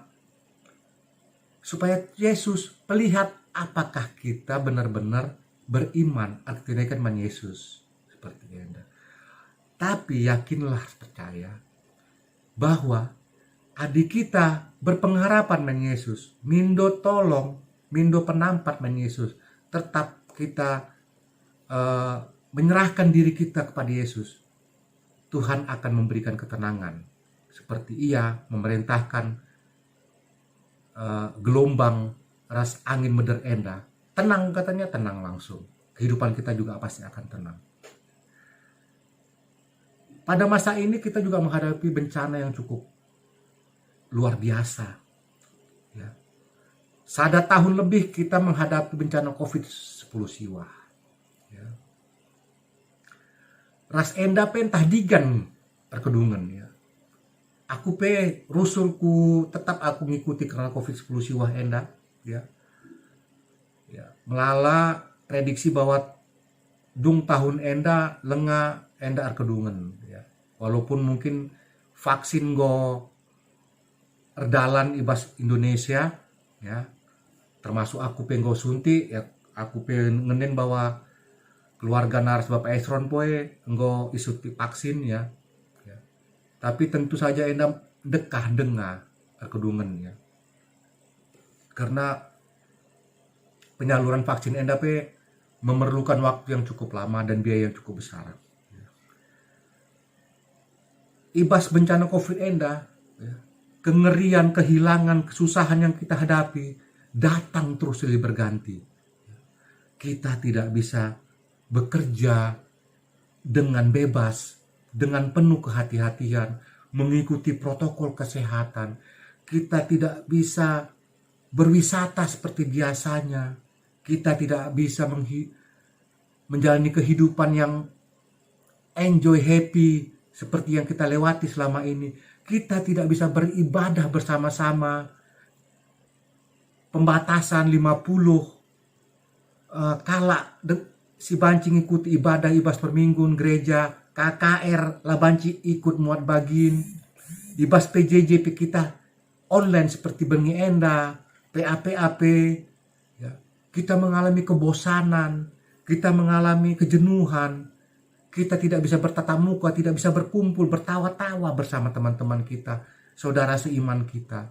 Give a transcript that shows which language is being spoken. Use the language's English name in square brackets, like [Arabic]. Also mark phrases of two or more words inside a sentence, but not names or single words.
[Indonesian] Supaya Yesus melihat apakah kita benar-benar beriman, artinya kan man Yesus. Seperti Anda. Tapi yakinlah, percaya bahwa adik kita berpengharapan man Yesus. [Batak Karo] Mindo tolong, mindo penampat man Yesus. [Indonesian] Tetap kita menyerahkan diri kita kepada Yesus. Tuhan akan memberikan ketenangan. Seperti ia memerintahkan gelombang [Batak Karo] ras angin meder enda. [Indonesian] Tenang katanya, tenang langsung. Kehidupan kita juga pasti akan tenang. Pada masa ini kita juga menghadapi bencana yang cukup luar biasa. Ya. Sada tahun lebih kita menghadapi bencana COVID-10 siwa. Ya. [Batak Karo] Ras enda pentah digan perkedungan ya. Aku pe rusulku tetap aku ngikuti karena COVID-10 siwa enda ya. Ya, melala prediksi bahwa dung tahun enda lenga enda arkedungan ya. [Indonesian] Walaupun mungkin vaksin [Batak Karo] go erdalan ibas [Indonesian] Indonesia ya. Termasuk aku penggo suntik ya, aku pengen bahwa keluarga naras Bapak Esron poe enggo isuti vaksin ya. Ya. [Batak Karo] Tapi tentu saja enda dekah dengar kedungan ya. [Indonesian] Karena penyaluran vaksin enda pe memerlukan waktu yang cukup lama dan biaya yang cukup besar. Ya. [Batak Karo] Ibas bencana COVID enda, [Indonesian] ya, kengerian, kehilangan, kesusahan yang kita hadapi datang terus silih berganti. Kita tidak bisa bekerja dengan bebas, dengan penuh kehati-hatian, mengikuti protokol kesehatan. Kita tidak bisa berwisata seperti biasanya. Kita tidak bisa menjalani kehidupan yang [English] enjoy, happy [Indonesian] seperti yang kita lewati selama ini. Kita tidak bisa beribadah bersama-sama. Pembatasan 50 [Batak Karo] kala si banci ngikuti ibadah ibas perminggun gereja, [Indonesian] KKR [Batak Karo] lah banci ikut muat bagin, [Indonesian] ibas PJJ kita online seperti bengi enda, PAP, ya, kita mengalami kebosanan, kita mengalami kejenuhan, kita tidak bisa bertatap muka, tidak bisa berkumpul, bertawa-tawa bersama teman-teman kita, saudara seiman kita.